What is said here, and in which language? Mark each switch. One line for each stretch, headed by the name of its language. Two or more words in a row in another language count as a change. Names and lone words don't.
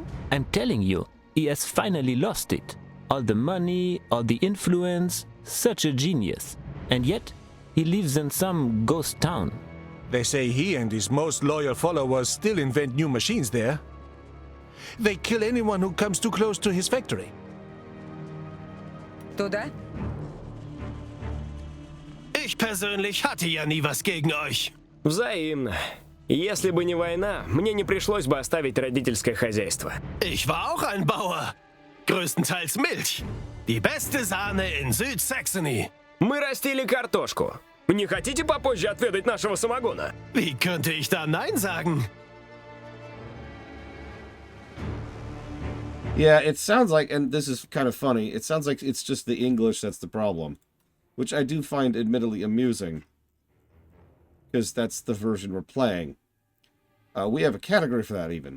English: I'm telling you, he has finally lost it. All the money, all the influence, such a genius. And yet, he lives in some ghost town. They say he and his most loyal followers still invent new machines there. They kill anyone who comes too close to his factory.
Russian: Туда?
German: Ich persönlich hatte ja nie was gegen euch.
Russian: Взаимно. Если бы не война, мне не пришлось бы оставить родительское хозяйство.
German: Ich war auch ein Bauer. Größtenteils Milch. Die beste Sahne in Südsaxony.
Russian: Мы растили картошку. Не хотите попозже отведать нашего самогона?
German: Wie könnte ich da Nein sagen?
English: Yeah, it sounds like, and this is kind of funny, it sounds like it's just the English that's the problem. Which I do find admittedly amusing. because that's the version we're playing. We have a category for that even.